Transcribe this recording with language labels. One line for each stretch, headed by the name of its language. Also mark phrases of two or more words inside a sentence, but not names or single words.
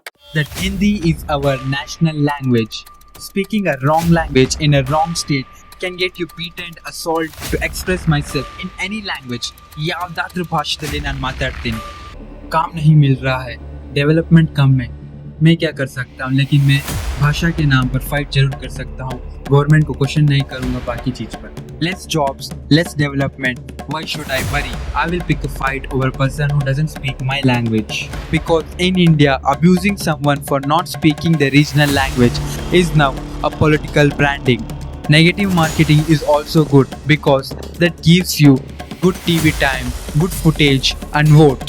English: that Hindi is our national language. Speaking a wrong language in a wrong state can get you beaten, assault to express myself in any language.
Kannada: ಯಾವುದಾದ್ರೂ ಭಾಷೆದಲ್ಲಿ ನಾನು ಮಾತಾಡ್ತೀನಿ.
Hindi: काम नहीं मिल रहा है, डेवलपमेंट कम है, मैं क्या कर सकता हूँ, लेकिन मैं भाषा के नाम पर फाइट जरूर कर सकता हूँ. गवर्नमेंट को क्वेश्चन नहीं करूँगा बाकी चीज पर.
English: Less jobs, less development. Why should I worry? I will pick a fight over a person who doesn't speak my language. Because in India, abusing someone for not speaking the regional language is now a political branding. Negative marketing is also good because that gives you good TV time, good footage and votes.